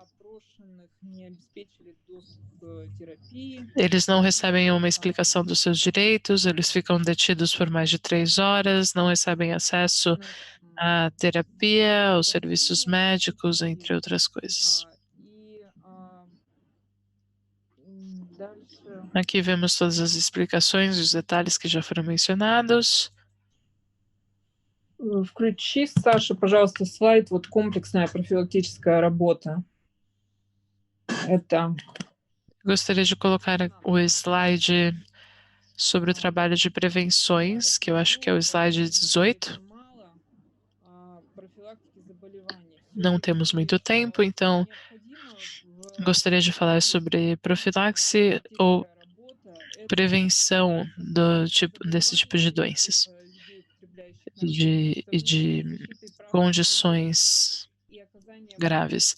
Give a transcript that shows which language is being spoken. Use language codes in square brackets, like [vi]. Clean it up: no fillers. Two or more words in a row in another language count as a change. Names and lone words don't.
[pt] Eles não recebem uma explicação dos seus direitos, eles ficam detidos por mais de 3 horas, não recebem acesso à terapia, aos serviços médicos, entre outras coisas. Aqui vemos todas as explicações e os detalhes que já foram mencionados. [ru] Включи, Саша, пожалуйста, слайд, вот комплексная профилактическая работа. Это [pt] Gostaria de colocar o slide sobre o trabalho de prevenções, que eu acho que é o slide 18. Não temos muito tempo, então gostaria de falar sobre profilaxe ou prevenção desse tipo de doenças e de condições graves.